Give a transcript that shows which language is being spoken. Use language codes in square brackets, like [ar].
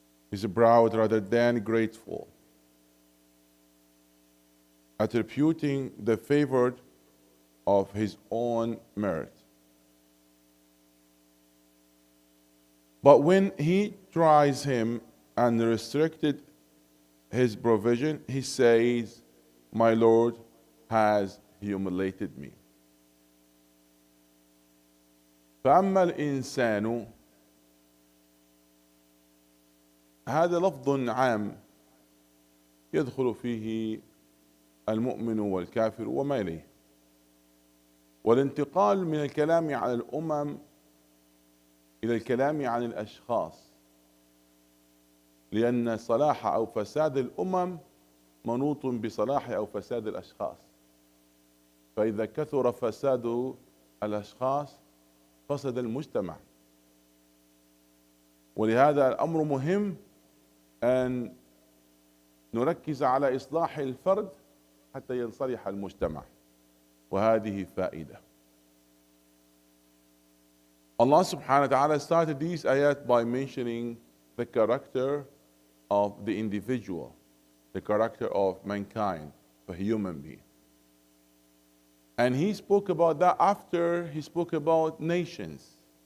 [en] He's proud rather than grateful, attributing the favor of his own merit. But when he tries him and restricted his provision, he says, my Lord has humiliated me. [ar] فأما الإنسان، هذا لفظ عام يدخل فيه المؤمن والكافر وما إليه، والانتقال من الكلام عن الأمم إلى الكلام عن الأشخاص، لأن صلاح أو فساد الأمم منوط بصلاح أو فساد الأشخاص، فإذا كثر فساد الأشخاص فسد المجتمع. ولهذا الأمر مهم أن نركز على إصلاح الفرد حتى ينصلح المجتمع، وهذه فائدة. [en] Allah subhanahu wa ta'ala started these ayat by mentioning the character of the individual, the character of mankind, a human being. And he spoke about that after he spoke about nations.